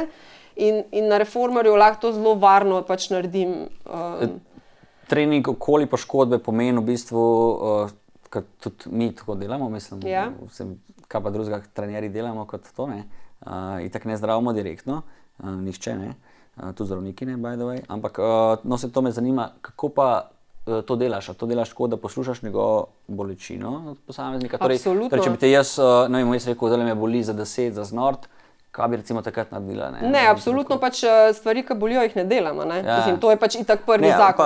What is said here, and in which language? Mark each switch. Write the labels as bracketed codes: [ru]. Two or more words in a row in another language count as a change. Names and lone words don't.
[sl] In na reformerju lahko to zelo varno pač naredim. Trening okoli poškodbe pomeni v bistvu, ker tudi mi tako delamo, mislim, kaj pa drugega trenerji delamo kot to, ne. Itak ne zdravimo direktno, nihče ne, tudi zdravniki ne, [en] by the way, [sl] ampak no se to me zanima, kako pa to delaš? A to delaš tako, da poslušaš njegovo bolečino od posameznika? Absolutno. Torej, če bi te jaz, ne vem, jaz rekel, zdaj me boli za 10, za znort, kaj bi recimo takrat naredila? Ne, absolutno pač stvari, ki bolijo, jih ne delam, ne. Mislim, to je pač itak prvi zakon.